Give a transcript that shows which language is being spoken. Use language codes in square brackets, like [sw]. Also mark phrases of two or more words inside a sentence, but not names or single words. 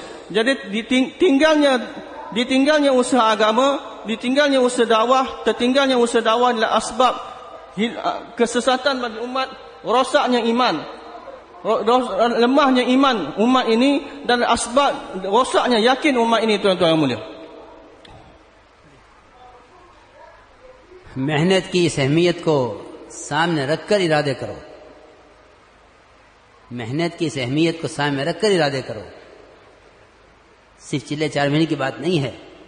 [ms] Jadi ditinggalnya usaha agama, ditinggalnya usaha dakwah, tertinggalnya usaha dakwah adalah asbab kesesatan bagi umat, rosaknya iman, lemahnya iman umat ini, dan asbab rosaknya yakin umat ini tuan-tuan yang mulia. [hi] मेहनत की इस अहमियत को सामने रखकर इरादे करो। मेहनत की इस अहमियत को सामने रखकर इरादे करो। सिर्फ चिल्ले 4 महीने की बात नहीं है।